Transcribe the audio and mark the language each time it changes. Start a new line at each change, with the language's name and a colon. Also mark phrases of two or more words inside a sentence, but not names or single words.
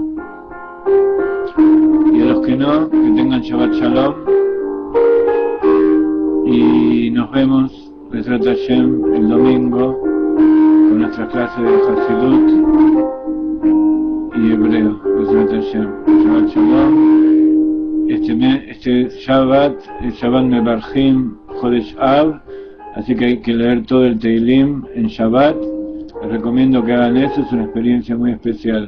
Spanish: Y a los que no, que tengan
Hebrew: שבת שלום.
Spanish: Y nos vemos,
Hebrew: בעזרת השם,
Spanish: el domingo, con nuestra clase de Hasidut y hebreo,
Hebrew: בעזרת השם. שבת שלום.
Spanish: Este Shabbat, el
Hebrew: שבת מברכים חודש אב,
Spanish: así que hay que leer todo el Teilim en Shabbat. Les recomiendo que hagan eso, es una experiencia muy especial.